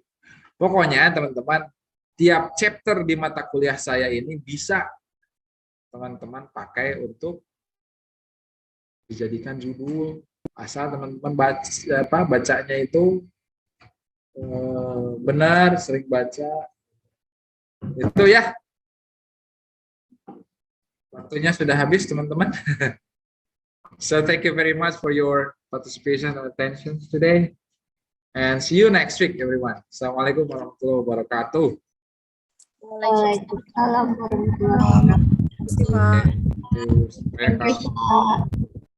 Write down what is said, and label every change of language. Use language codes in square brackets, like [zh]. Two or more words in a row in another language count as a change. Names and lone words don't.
[id] Pokoknya teman-teman, tiap chapter di mata kuliah saya ini bisa teman-teman pakai untuk dijadikan judul, asal teman-teman bacanya itu benar, sering baca. Itu ya. Waktunya sudah habis, teman-teman. [en] So thank you very much for your participation and attention today. And see you next week, everyone. [ar] السلام عليكم ورحمة الله وبركاته. وعليكم السلام ورحمة الله وبركاته. [id] Terima kasih, Pak. [en] Thank you.